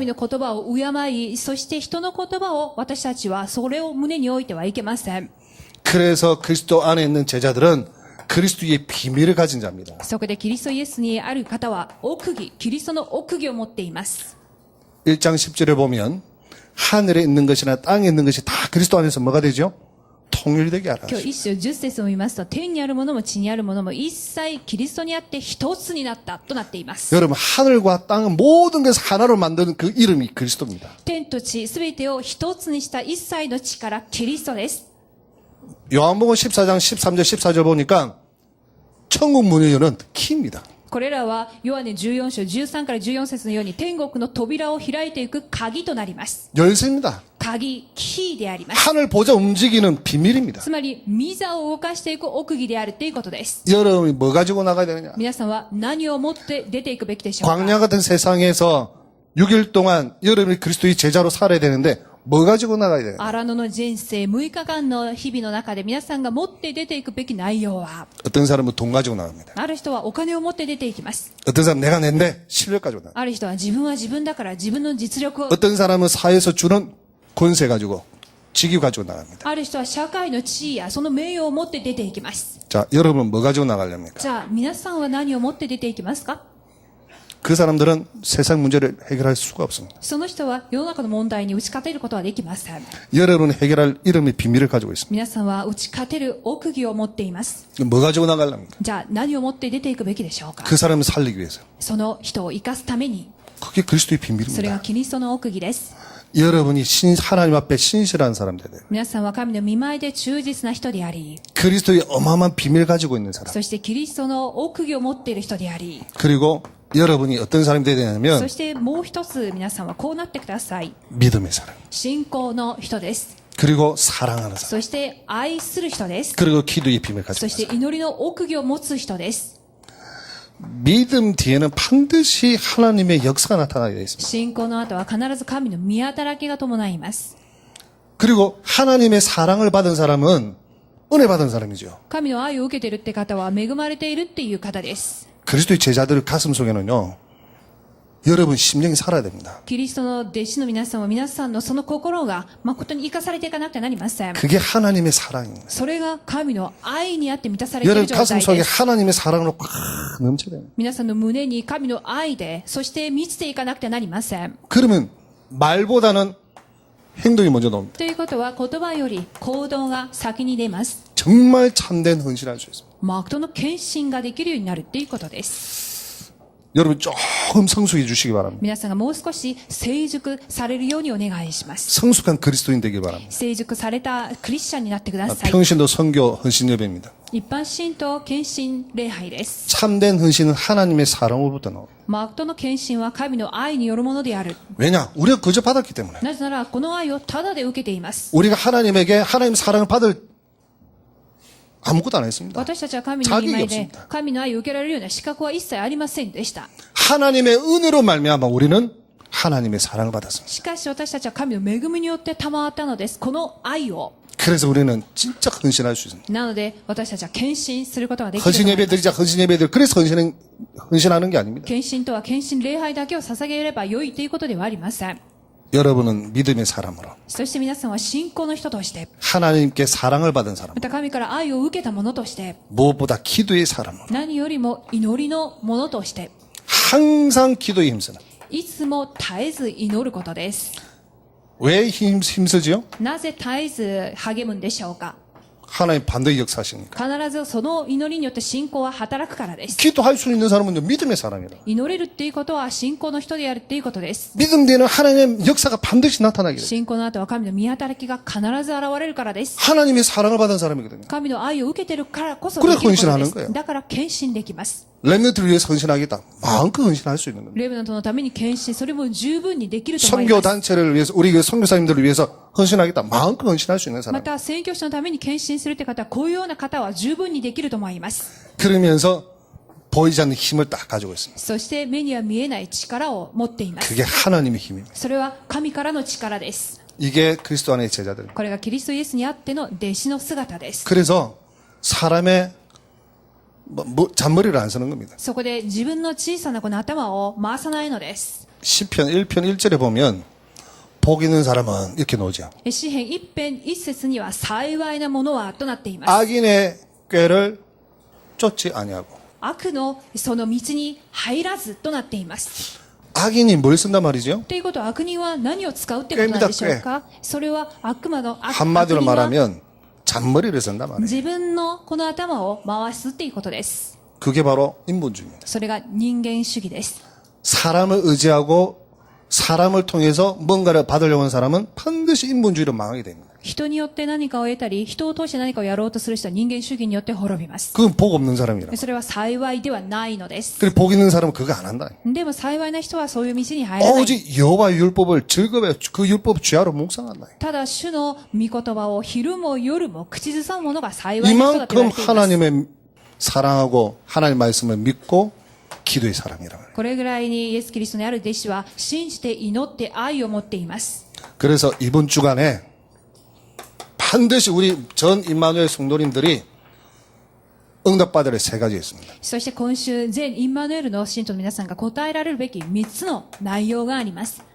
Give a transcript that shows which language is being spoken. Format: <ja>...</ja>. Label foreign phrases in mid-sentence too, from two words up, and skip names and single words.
<ja>神の言葉を敬い、そして人の言葉を私たちはそれを胸に置いてはいけません。</ja> <ko>그래서 그리스도 안에 있는 제자들은 그리스도의 비밀을 가진 자입니다.</ko> <ja>そこでキリストイエスにある方は奥義、キリストの奥義を持っています。</ja> <ko>1장 10절에 보면 하늘에 있는 것이나 땅에 있는 것이 다 그리스도 안에서 뭐가 되죠? 통일되게 알아.</ko> <ja>今日一章10節を見ますと、天にあるものも地にあるものも一切キリストにあって一つになったとなっています。</ja> <ko>여러분 하늘과 땅은 모든 것을 하나로 만드는 그 이름이 그리스도입니다.</ko> <ja>天と地すべてを一つにした一切の力、キリストです。</ja> <ko>요한복음 14장 13절 14절 보니까 천국 문을 여는 키입니다.</ko> <ja>これらはヨハネ14章13から14節のように天国の扉を開いていく鍵となります。</ja> <ko>열쇠입니다.</ko> <ja>鍵、キーであります。</ja> <ko>하늘 보자 움직이는 비밀입니다.</ko> <ja>つまり、御座を動かしていく奥義であるということです。</ja> <ko>여러분이 뭐 가지고 나가야 되느냐?</ko> <ja>皆さんは何を持って出ていくべきでしょうか。</ja> <ko>광야 같은 세상에서 6일 동안 여러분이 그리스도의 제자로 살아야 되는데 뭐 가지고 나가야 돼요?</ko> <ja>荒野の人生6日間の日々の中で皆さんが持って出ていくべき内容は、</ja> <ko>어떤 사람은 돈 가지고 나갑니다.</ko> <ja>ある人はお金を持って出ていきます。</ja> <ko>어떤 사람은 내가 낸데 실력 가지고 나갑니다.</ko> <ja>ある人は自分は自分だから自分の実力を、</ja> <ko>어떤 사람은 사회에서 주는 권세 가지고 직위 가지고 나갑니다.</ko> <ja>ある人は社会の地位やその名誉を持って出ていきます。</ja> <ko>자, 여러분 뭐 가지고 나가렵니까?</ko> <ja>じゃあ皆さんは何を持って出ていきますか。</ja> <ko>그 사람들은 세상 문제를 해결할 수가 없습니다.</ko> <ja>その人は世の中の問題に打ち勝てることはできません。</ja> <ko>여러분은 해결할 이름의 비밀을 가지고 있습니다.</ko> <ja>皆さんは打ち勝てる奥義を持っています。</ja> <ko>뭐 가지고 나가렵니까?</ko> <ja>じゃあ何を持って出ていくべきでしょうか。</ja> <ko>그 사람을 살리기 위해서.</ko> <ja>その人を生かすために、</ja> <ko>그게 그리스도의</ko> <ja>それが</ja> <ko>비밀입니다.</ko> <ja>キリストの奥義です。</ja> <ko>여러분이 하나님 앞에 신실한 사람 되세요.</ko> <ja>皆さんは神の御前で忠実な人であり、</ja> <ko>그리스도의 어마어마한 비밀을 가지고 있는 사람.</ko> <ja>そしてキリストの奥義を持っている人であり、</ja> <ko>그리고 여러분이 어떤 사람이 되야 되냐면</ko> <ja>そしてもう一つ皆さんはこうなってください。</ja> <ko>믿음의 사람.</ko> <ja>信仰の人です。</ja> <ko>그리고 사랑하는 사람.</ko> <ja>そして愛する人です。</ja> <ko>그리고 기도의 비밀을</ko> <ja>そ</ja> <ko>가지고</ko> <ja>して</ja> <ko>있는 사람.</ko> <ja>祈りの奥義を持つ人です。</ja> <ko>믿음 뒤에는 반드시 하나님의 역사가 나타나게 되어 있습니다.</ko> <ja>信仰の後は必ず神の宮働きが伴います。</ja> <ko>그리고 하나님의 사랑을 받은 사람은 은혜 받은 사람이죠.</ko> <ja>神の愛を受けているって方は恵まれているっていう方です。</ja> <ko>그리스도의 제자들 가슴 속에는요. 여러분 심령이 살아야 됩니다.</ko> <ja>キリストの弟子の皆さんは皆さんのその心が誠に生かされていかなくてはなりません。</ja> <ko>그게 하나님의 사랑입니다.</ko> <ja>それが神の愛にあって満たされてい</ja> <ko>여러분</ko> <ja>る状</ja> <ko>가슴</ko> <ja>態</ja> <ko>속에</ko> <ja>です。</ja> <ko>하나님의 사랑으로 꽉 넘쳐야 됩니다.</ko> <ja>皆さんの胸に神の愛で、そして満ちていかなくてはなりません。</ja> <ko>그러면 말보다는 행동이 먼저 나옵니다.</ko> <ja>ということは言葉より行動が先に出ます。</ja> <ko>정말 참된 헌신할 수 있습니다.</ko> <ja>誠の献身ができるようになるっていうことです。</ja> <ko>여러분 조금 성숙해 주시기 바랍니다.</ko> <ja>皆さんがもう少し成熟されるようにお願いします。</ja> <ko>성숙한 그리스도인 되길 바랍니다.</ko> <ja>成熟されたクリスチャンになってください。</ja> <ko>평신도 선교 헌신 예배입니다.</ko> <ja>一般信徒献身礼拝です。</ja> <ko>참된 헌신은 하나님의 사랑으로부터 나옵니다.</ko> <ja>誠の献身は神の愛によるものである。</ja> <ko>왜냐? 우리가 그저 받았기 때문에.</ko> <ja>なぜならこの愛をただで受けています。</ja> <ko>우리가 하나님에게 하나님 사랑을 받을 아무것도 안 했습니다.</ko> <ja>私たちは神の御前で神の愛を受けられるような資格は一切ありませんでした。</ja> <ko>하나님의 은혜로 말미암아 우리는 하나님의 사랑을 받았습니다.</ko> <ja>しかし私たちは神の恵みによって賜ったのです。この愛を。</ja> <ko>그래서 우리는 진짜 헌신할 수 있습니다.</ko> <ja>なので私たちは献身することができると</ja> <ko>헌신</ko> <ja>思い</ja> <ko>예배</ko> <ja>ます。</ja> <ko>드리자, 헌신 예배 드리. 그래서 헌신하는 게 아닙니다.</ko> <ja>献身とは献身礼拝だけを捧げれば良いということではありません。</ja> <ko>여러분은 믿음의 사람으로</ko> <ja>そして皆さんは信仰の人として、</ja> <ko>하나님께 사랑을 받은 사람,</ko> <ja>また神から愛を受けた者として、</ja> <ko>무엇보다 기도의 사람으로</ko> <ja>何よりも祈りの者として、</ja> <ko>항상 기도에 힘쓰는.</ko> <ja>いつも絶えず祈ることです。</ja> <ko>왜 힘쓰지요?</ko> <ja>なぜ絶えず励むんでしょうか。</ja> <ko>하나님 반드시 역사하시니까.</ko> <ja>必ずその祈りによって信仰は働くからです。</ja> <ko>기도할 수 있는 사람은 믿음의 사람이라.</ko> <ja>祈れるっていうことは信仰の人であるっていうことです。</ja> <ko>믿음 뒤에는 하나님의 역사가 반드시 나타나게 돼요.</ko> <ja>信仰の後は神の見働きが必ず現れるからです。</ja> <ko>하나님의 사랑을 받은 사람이거든요.</ko> <ja>神の愛を受けてるからこそ</ja> <ko>그래</ko> <ja>できることで</ja> <ko>헌신하는 거예요.</ko> <ja>す。だから献身できます。</ja> <ko>렘넌트를 위해서 헌신하겠다. 마음껏 헌신할 수 있는 겁니다.</ko> <ja>レブナントのために献身、それも十分にできると思いま</ja> <ko>선교</ko> <ja>す。</ja> <ko>단체를 위해서 우리 그 선교사님들을 위해서 헌신하겠다. 마음껏 헌신할 수 있는</ko> <ja>ま</ja> <ko>사람.</ko> <ja>た、宣教師のために献身するって方は、こういうような方は十分にできると思います。</ja> <ko>그러면서 보이지 않는 힘을 딱 가지고 있습니다.</ko> <ja>そして、目には見えない力を持っています。</ja> <ko>그게 하나님의 힘입니다.</ko> <ja>それは神からの力です。</ja> <ko>이게 그리스도 안의 제자들.</ko> <ja>これがキリストイエスにあっての弟子の姿です。</ja> <ko>그래서 사람의 잔머리를 안 쓰는 겁니다.</ko> <ja>そこで自分の小さなこの頭を回さないのです。</ja> <ko>시편 1편 1절에 보면 복 있는 사람은 이렇게 나오죠.</ko> <ja>詩編一編一節には幸いなものはとなっています。</ja> <ko>악인의 꾀를 쫓지 아니하고.</ko> <ja>悪のその道に入らずとなっています。</ja> <ko>악인이 뭘 쓴단 말이죠?</ko> <ja>ということは悪人は何を使うってことなんでしょうか。それは悪魔の悪</ja> <ko>한마디로</ko> <ja>悪人は</ja> <ko>말하면 잔머리를 쓴단 말이에요.</ko> <ja>自分のこの頭を回すっていうことです。</ja> <ko>그게 바로 인본주의입니다.</ko> <ja>それが人間主義です。</ja> <ko>사람을 의지하고 사람을 통해서 뭔가를 받으려고 하는 사람은 반드시 인본주의로 망하게 됩니다.</ko> <ja>人によって何かを得たり、人を通して何かをやろうとする人は人間主義によって滅びます。</ja> <ko>그건 복 없는 사람이라.</ko> <ja>それは幸いではないのです。</ja> <ko>그리고 복 있는 사람은 그거 안 한다.</ko> <ja>でも幸いな人はそういう道に入らない。</ja> <ko>오직 여호와의 율법을 즐겁게 그 율법 죄하로 묵상한다.</ko> <ja>ただ主の御言葉を昼も夜も口ずさむ者が幸いな人だと言</ja> <ko>이만큼</ko> <ja>われています。</ja> <ko>하나님의 사랑하고 하나님 말씀을 믿고 기도의 사람이라.</ko> <ja>これぐらいにイエス・キリストにある弟子は信じて祈って愛を持っています。</ja> <ko>그래서 이번 주간에 반드시 우리 전 임마누엘 성도님들이 응답받을 세 가지 있습니다.</ko> <ja>そして今週全インマヌエルの信徒の皆さんが答えられるべき3つの内容があります。</ja>